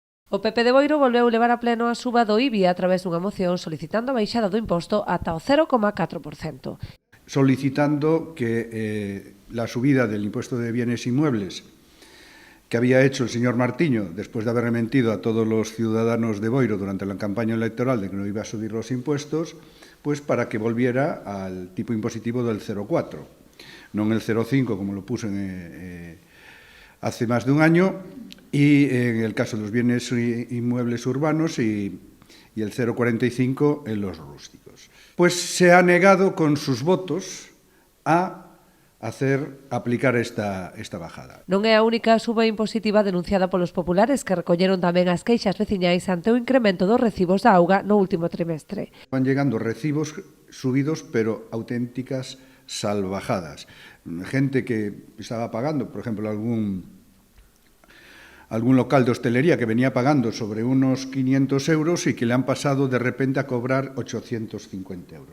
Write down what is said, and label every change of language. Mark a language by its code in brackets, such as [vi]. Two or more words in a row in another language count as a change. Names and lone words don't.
[gl] O PP de Boiro volveu levar a pleno a suba do IBI a través dunha moción solicitando a baixada do imposto ata o 0,4%. [es] Solicitando que la subida del impuesto de bienes inmuebles que había hecho el señor Martiño, después de haber mentido a todos los ciudadanos de Boiro durante la campaña electoral de que no iba a subir los impuestos, pues para que volviera al tipo impositivo del 0,4, no en el 0,5 como lo puso hace más de un año, y en el caso de los bienes inmuebles urbanos y el 0,45 en los rústicos. Pues se ha negado con sus votos a aplicar esta bajada. [gl] Non é a única suba impositiva denunciada polos populares que recolleron tamén as queixas veciñais ante o incremento dos recibos da auga no último trimestre. [es] Van llegando recibos subidos, pero auténticas salvajadas. Gente que estaba pagando, por ejemplo, algún local de hostelería que venía pagando sobre unos 500 euros y que le han pasado de repente a cobrar 850 euros.